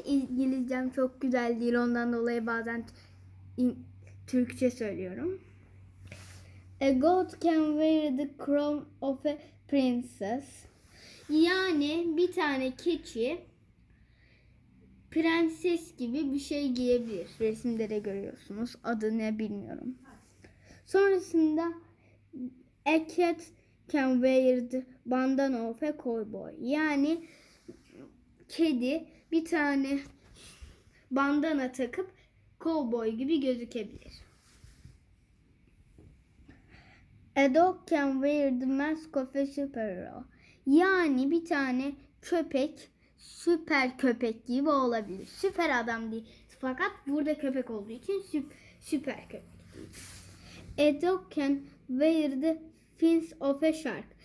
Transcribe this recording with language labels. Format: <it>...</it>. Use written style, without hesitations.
<tr>İngilizcem çok güzel değil, ondan dolayı bazen Türkçe söylüyorum.</tr> <en>A goat can wear the crown of a princess.</en> <tr>Yani bir tane keçi prenses gibi bir şey giyebilir. Resimde de görüyorsunuz. Adı ne bilmiyorum. Sonrasında</tr> <en>a cat can wear the bandana of a cowboy.</en> <tr>Yani kedi bir tane bandana takıp kovboy gibi gözükebilir.</tr> <en>A dog can wear the mask of a superhero.</en> <tr>Yani bir tane köpek süper köpek gibi olabilir. Süper adam değil. Fakat burada köpek olduğu için süper köpek değil.</tr> <en>A dog can wear the fins of a shark.</en>